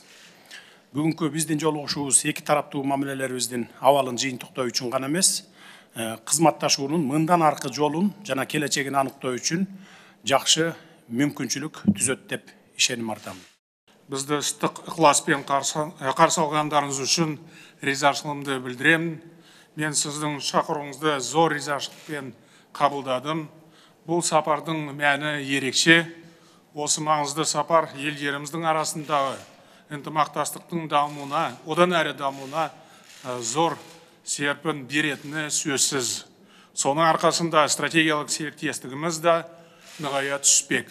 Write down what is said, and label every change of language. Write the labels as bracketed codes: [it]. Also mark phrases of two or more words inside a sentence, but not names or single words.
[ky] Бүгүнкү биздин жолугушуубуз эки тараптуу мамилелерибиздин абалын жыйынтыктоо үчүн гана эмес, кызматташуунун мындан аркы жолун жана келечегин аныктоо үчүн жакшы мүмкүнчүлүк түзөт деп ишеним артамын. Бизди ыстык ыкласпен каршы алгандарыңыз үчүн ризачылыгымды билдиремин. Мен сиздин чакырууңузду зор ризачылыкпен кабылдадым. [kk] Бул сапардын мәни ерекше. Осы маңызды сапар елдеріміздің арасындағы ынтымақтастықтың дамуына, одан әрі дамуына зор серпін беретіні сөзсіз. Соның арқасында стратегиялық серіктестігіміз де нығая түспек.